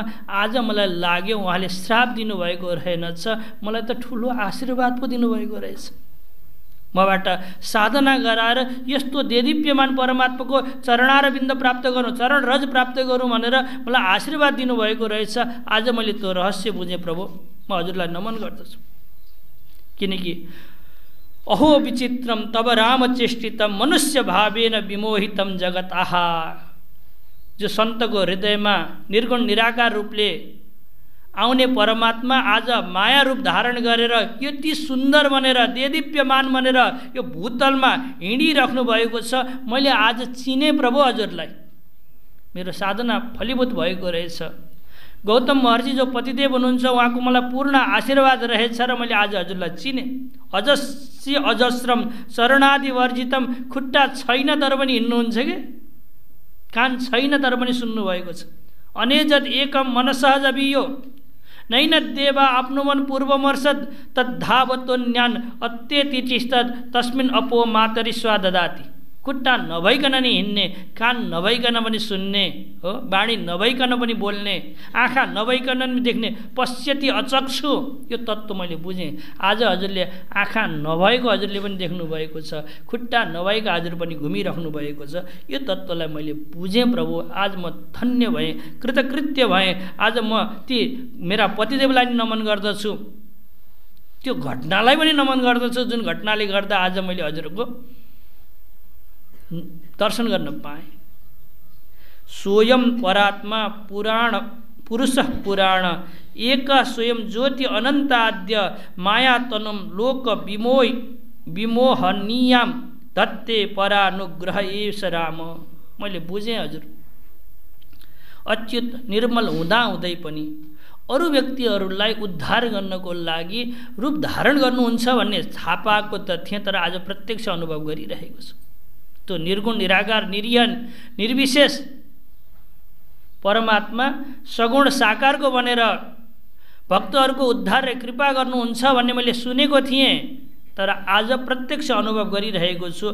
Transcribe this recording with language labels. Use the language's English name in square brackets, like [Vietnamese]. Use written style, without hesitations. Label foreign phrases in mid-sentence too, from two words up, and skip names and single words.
[Nepali] आज मलाई लाग्यो उहाँले श्राप दिनुभएको रहेनछ, मलाई त ठुलो आशीर्वाद पो दिनुभएको रहेछ। मबाट साधना गराएर यस्तो देदीप्यमान परमात्माको चरणारविन्द प्राप्त गरौँ, चरण रज प्राप्त गरौँ भनेर मलाई आशीर्वाद दिनुभएको रहेछ। आज मैले त्यो रहस्य बुझेँ प्रभु, म हजुरलाई नमन गर्दछु। [Sanskrit] किनकि अहो विचित्रम तब रामचेष्टितम मनुष्य भावेन विमोहितम जगत आहा। [Nepali] जो सन्तको हृदयमा निर्गुण निराकार रूपले आउने परमात्मा आज माया रूप धारण गरेर यति सुन्दर बनेर देदीप्यमान बनेर यो भूतलमा हिँडिराख्नु भएको छ। मैले आज चिने प्रभु हजुरलाई, मेरो साधना फलीभूत भएको रहेछ। गौतम महर्षि जो पतिदेव हुनुहुन्छ उहाँको मलाई पूर्ण आशीर्वाद रहेछ र मैले आज हजुरलाई चिने। [Sanskrit] अजस्य अजस्रम शरणादि वर्जितम, [Nepali] खुट्टा छैन तर पनि हिँड्नुहुन्छ कि, कान छैन तर पनि सुन्नुभएको छ। [Sanskrit] अनेजत एकम मनसहज अभियो नैन देवा आफ्नो मन पूर्वमर्षद तद्धावतोन्यान अत्यतिष्ठत् तस्मिन् अपो मातरि स्वाददाति। [Nepali] खुट्टा नभइकन नि हिँड्ने, कान नभइकन पनि सुन्ने हो, बाणी नभइकन पनि बोल्ने, आँखा नभइकन पनि देख्ने, [Sanskrit] पश्यति अचक्षु, [Nepali] यो तत्त्व मैले बुझेँ। आज हजुरले आँखा नभएको हजुरले पनि देख्नु भएको छ, खुट्टा नभएको हजुर पनि घुमिराख्नु भएको छ। यो तत्त्वलाई मैले बुझेँ प्रभु। आज म धन्य भएँ, कृतकृत्य भएँ। आज म ती मेरा पतिदेवलाई नि नमन गर्दछु, त्यो घटनालाई पनि नमन गर्दछु जुन घटनाले गर्दा आज मैले हजुरको दर्शन गर्न पाएँ। [Sanskrit] स्वयं परात्मा पुराण पुरुष पुराण एक स्वयं ज्योति अनन्ताद्य माया तनुम लोक विमोहनीयाम दत्ते परानुग्रह एष राम। [Nepali] मैले बुझेँ हजुर, अच्युत निर्मल हुँदाहुँदै पनि अरू व्यक्तिहरूलाई उद्धार गर्नको लागि रूप धारण गर्नुहुन्छ भन्ने थाहा पाएको त थिएँ, तर आज प्रत्यक्ष अनुभव गरिरहेको छु। त्यो निर्गुण निराकार निरीहन निर्विशेष परमात्मा सगुण साकारको बनेर भक्तहरूको उद्धार र कृपा गर्नुहुन्छ भन्ने मैले सुनेको थिएँ, तर आज प्रत्यक्ष अनुभव गरिरहेको छु।